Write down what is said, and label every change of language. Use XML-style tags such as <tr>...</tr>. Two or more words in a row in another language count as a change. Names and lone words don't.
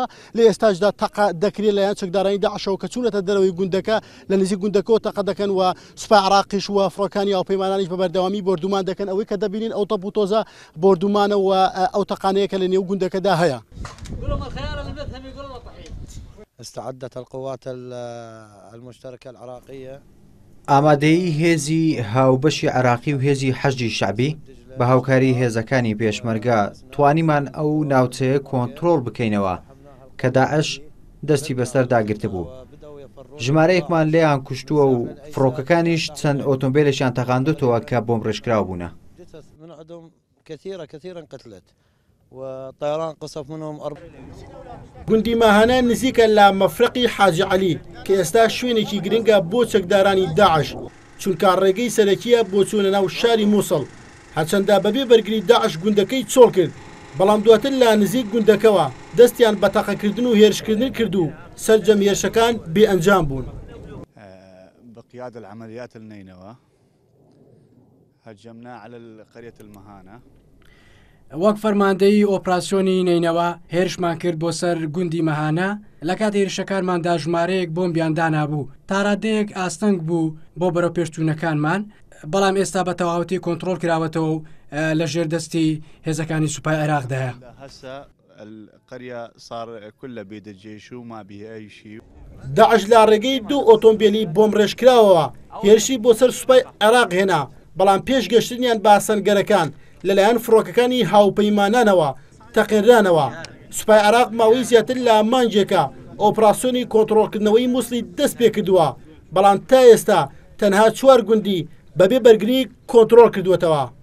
<ckb>لە ئێستاشدا تەقە دەکرێت لەلایەن چەکدارانی داعشەوە کە چوونەتە دەرەوەی گوندەکە لە نزیک گوندەکەەوە تەقە دەکەن و سوپای عێراقیش وە فڕۆکانی هاوپەیمانانیش بە بەردەوامی بردومان دەکەن. ئەوەی کە دەبینین ئەو تەپوتۆزە بردومانەوە ئەو تەقانەیە کە لە نێو گوندەکەدا هەیە.</ckb> <ar>استعدت القوات المشتركة العراقية</ar> <ckb>ئامادەیی هێزی هاوبەشی عێراقی و هێزی حەشدی شەعبی بە هاوکاری هێزەکانی پێشمەرگە توانیمان ئەو ناوچەیە کۆنتڕۆڵ بکەینەوە کە داعش دەستی بەسەر داگرتە بوو. ژمارەیەکمان لێیان کوشتووە و فڕۆکەکانیش چەند ئۆتۆمبیلێکیان تەقاندوتەوە کە بۆم ڕێژکراو بوونە.</ckb> <ar>كثيرا قتلت وطيران قصف منهم</ar> <ckb>گوندی ماهانە نزیکە لە مەفرەقی حاجی عەلی کە ئێستا شوێنێکی گرنگە بۆ چەکدارانی داعش چونکە ڕێگەی سەرەکیە بۆ چوونە ناو شاری مووسڵ. هەرچەندە بەبێ بەرگری داعش گوندەکەی چۆڵ کرد، بەڵام دواتر لە نزیک گوندەکەوە دەستیان بە تەقەکردن و هێرشکردن کرد و سەرجەم هێرشەکان بێئەنجام بوون.</ckb> <ar>بقيادة العمليات النينوى هجمنا على قرية المهانة.</ar> <ckb>وەک فەرماندەی ئۆپراسیۆنی نینەوە هێرشمان کرد بۆ سەر گوندی مەهانە. لە کات هێرشەکانماندا ژمارەیەک بۆمبیان دانابوو. تا ڕادەیەک ئاستەنگ بوو بۆ بەرەو پێشچوونەکانمان، بەڵام ئێستا بە تەواوەتی کۆنتڕۆڵ کراوەتەوە و لە ژێردەستی هێزەکانی سوپای عێراقدایە.</ckb> <ar>القرية صار كلها بيد الجيش وما به أي شيء.</ar> <ckb>داعش لە ڕێگەی دوو ئۆتۆمبیلی بۆم ڕێژکراوەوە هێرشی بۆ سەر سوپای عێراق هێنا، بەڵام پێشگەشتنیان بە سەنگەرەکان لەلایەن فڕۆکەکانی هاوپەیمانانەوە تەقێنرانەوە. سوپای عێراق ماوەی زیاتر لە مانجێکە ئۆپراسیۆنی کۆنتڕۆڵکردنەوەی مووسڵی دەست پێ کردووە، بەڵام تا ئێستا تەنها 4 گوندی بەبێ بەرگری کۆنتڕۆڵ کردوێتەوە.</ckb>